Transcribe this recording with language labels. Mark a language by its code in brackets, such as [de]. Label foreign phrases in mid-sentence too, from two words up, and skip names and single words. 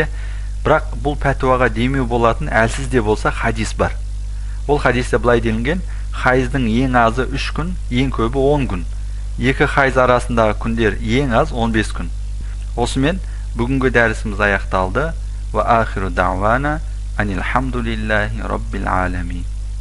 [kk] Бірақ бұл пәтуаға демеу болатын әлсіз де болса хадис бар. Ол хадисте былай делінген: хайыздың ең азы 3 күн, ең көбі 10 күн. Екі хайыз арасындағы күндер ең аз 15 күн. Осымен бүгінгі дәрісіміз аяқталды. [ar] وآخر دعوانا أن الحمد لله رب العالمين.